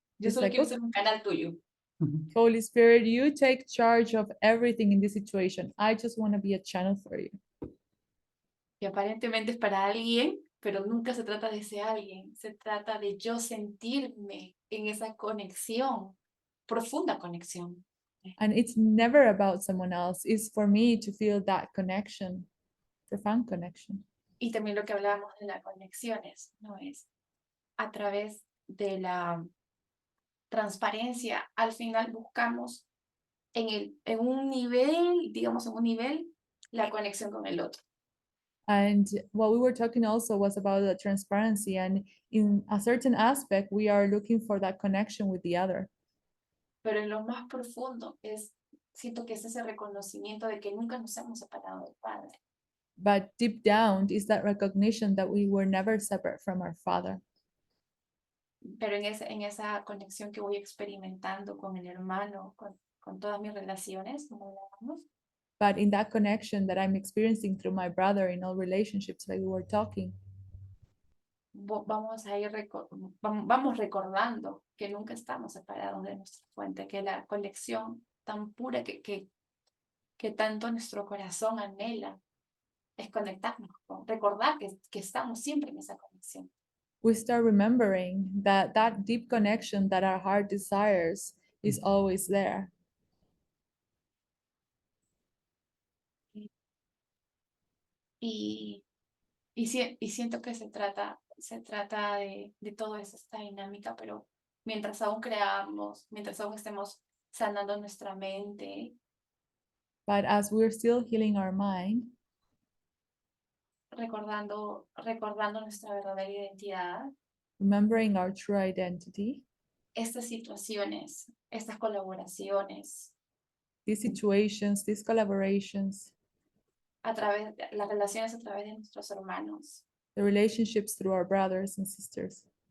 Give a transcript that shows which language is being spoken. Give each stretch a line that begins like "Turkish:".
Spanish: Yo
English: It's
Spanish: solo
English: like,
Spanish: quiero
English: okay.
Spanish: ser un canal tuyo.
English: Holy Spirit, you take charge of everything in this situation. I just want to be a channel for you.
Spanish: Que aparentemente es para alguien, pero nunca se trata de ese alguien. Se trata de yo sentirme en esa conexión, profunda conexión.
English: And it's never about someone else. It's for me to feel that connection, profound connection.
Spanish: Y también lo que hablábamos de las conexiones, ¿no? Es a través de la transparencia. Al final buscamos en un nivel, digamos en un nivel, la conexión con el otro.
English: And what we were talking also was about the transparency. And in a certain aspect, we are looking for that connection with the other.
Spanish: Pero en lo más profundo siento que es ese reconocimiento de que nunca nos hemos separado del Padre.
English: But deep down is that recognition that we were never separate from our Father.
Spanish: Pero en esa conexión que voy experimentando con el hermano, con todas mis relaciones, como hablábamos,
English: But in that connection that I'm experiencing through my brother in all relationships, like we were talking,
Spanish: vamos a ir vamos recordando que nunca estamos separados de nuestra fuente, que la conexión tan pura que tanto nuestro corazón anhela es conectarnos, recordar que estamos siempre en esa conexión.
English: we start remembering that that deep connection that our heart desires is always there.
Spanish: Y siento que se trata de todo eso, esta dinámica, pero mientras aún creamos, mientras aún estemos sanando nuestra mente,
English: But as we're still healing our mind,
Spanish: recordando nuestra verdadera identidad,
English: remembering our true identity,
Spanish: estas situaciones, estas colaboraciones,
English: these situations, these collaborations,
Spanish: las relaciones a través de nuestros hermanos,
English: the relationships through our brothers and sisters,